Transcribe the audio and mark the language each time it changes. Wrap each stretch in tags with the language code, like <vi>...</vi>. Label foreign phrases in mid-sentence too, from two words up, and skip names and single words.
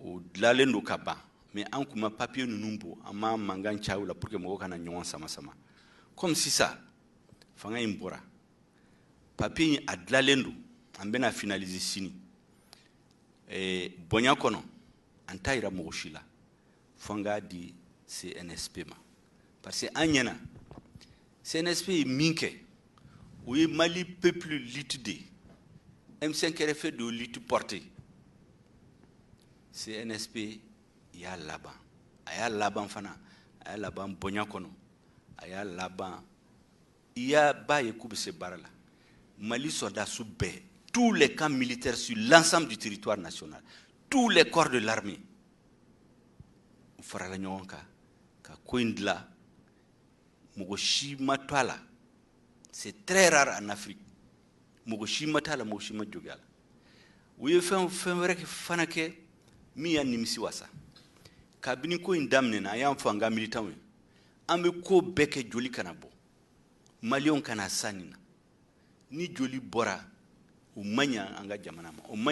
<bm>dilalen do ka ban mais an kuma papier ninnu bɔ an ma mankan caya la pour que mɔgɔw kana ɲɔgɔn sama comme sisan fanga in bɔra papier in a dilalen do an bɛna finaliser sini bonya kɔnɔ an t'a yira mɔgɔ si la fo an k'a di CNSP ma</bm> <fr>parce que</fr> <bm>an ɲɛna CNSP ye min kɛ o ye Mali</bm> <fr>peuple lutte de M5 RFP de lutte portée</fr> <bm>CNSP y'a laban a y'a laban fana a y'a laban bonya kɔnɔ a y'a laban i y'a ba ye k'u bɛ se baara la Mali soldats bɛɛ</bm> <fr>tous les camps militaires sur l'ensemble du territoire national tous les corps de l'armée</fr> <bm>u farala ɲɔgɔn kan ka ko in dilan mɔgɔ si ma to a la</bm> <fr>c'est très rare en Afrique</fr> <bm>mɔgɔ si ma to a la mɔgɔ si ma jogi a la u ye fɛn wɛrɛ fana kɛ min y'a nimisi wasa kabini ko in daminɛna a y'an fɔ an ka militants ye an bɛ ko bɛɛ kɛ joli kana bɔ maliyɛnw kana sa nin na ni joli bɔra o man ɲa an ka jamana ma o man</bm>